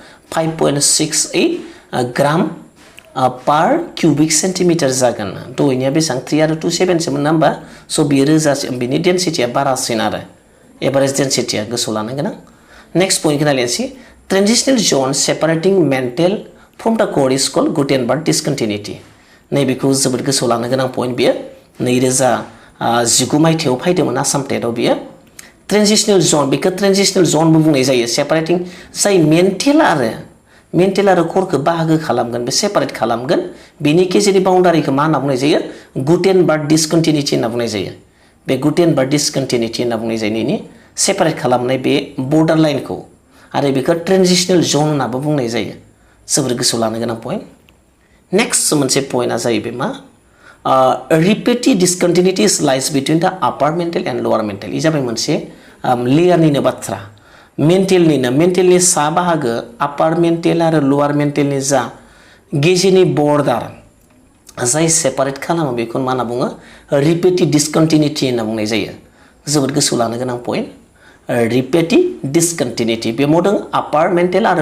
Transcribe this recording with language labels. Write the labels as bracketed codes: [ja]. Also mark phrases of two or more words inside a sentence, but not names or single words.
[brx] 5.68 [en] gram per cubic centimetre [brx] जागोन दयनिया बेसेबां 3 आरो 27 सोमोन ना होमबा स' बेयो रोजासिन बेनि डेंसिटीया बारासिन आरो [en] average density [brx] गोसोआव लानो गोनां [en] next point [brx] नायलायनोसै [en] transitional zone separating mantle from the core is called Gutenberg discontinuity [brx] नैबेखौ जोबोद गोसोआव लानो गोनां पॉइंट बियो 2019 मायथाइयाव फैदोंमोन आसाम टेटआव बियो [en] transitional zone [brx] बेखौ [en] transitional zone [brx] बुंनाय जायो [en] separating mantle [brx] आरो कोरखौ बाहागो खालामगोन बे सेपारेट खालामगोन बेनि गेजेरनि बाउन्डारिखौ मा होनना बुंनाय जायो [en] Gutenberg discontinuity [brx] होनना बुंनाय जायो बे [en] Gutenberg discontinuity [brx] होनना बुंनाय जायो नैनि सेपारेट खालामनाय बे [en] border line [brx] आरो बेखौ [en] transitional zone [brx] होननाबो बुंनाय जायो जोबोर गोसोआव लानो गोनां पॉइंट [en] next point [brx] जाहैबाय मा [en] repetitive discontinuities lies between the upper mantle and lower mantle [brx] इ जाबाय मोनसे लेयारनिनो बाथ्रा मेन्टेलनि सा बाहागो [en] upper mantle [brx] आरो [en] lower mantle [brx] जा गेजेरनि बर्डार जाय सेपारेट खालामो बेखौ मा होनना बुङो [en] repetitive discontinuity [brx] होनना बुंनाय जायो जोबोद गोसोआव लानो गोनां पॉइंट [en] repetitive discontinuity [brx] बे मदों [en] upper mantle [brx] आरो